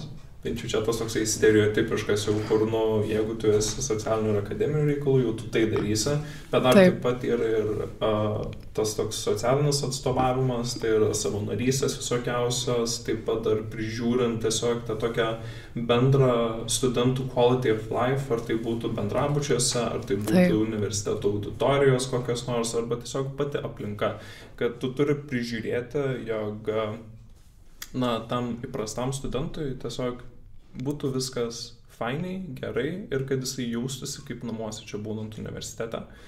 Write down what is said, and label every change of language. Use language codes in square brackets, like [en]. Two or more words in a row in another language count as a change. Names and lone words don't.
[lt] Bent jau čia tas toksai stereotipiškas jau, kur, jeigu tu esi socialinių ir akademinių reikalų, jau tu tai darysi, bet dar taip pat yra ir tas toks socialinis atstovavimas, tai yra savanorystės visokiausios, taip pat dar prižiūrint tiesiog tą tokią bendrą studentų [en] quality of life, [lt] ar tai būtų bendrabučiuose, ar tai būtų universiteto auditorijos kokios nors, arba tiesiog pati aplinka, kad tu turi prižiūrėti, jog tam įprastam studentui tiesiog būtų viskas fainiai, gerai ir kad jisai jaustųsi kaip namuose čia būnant universitete.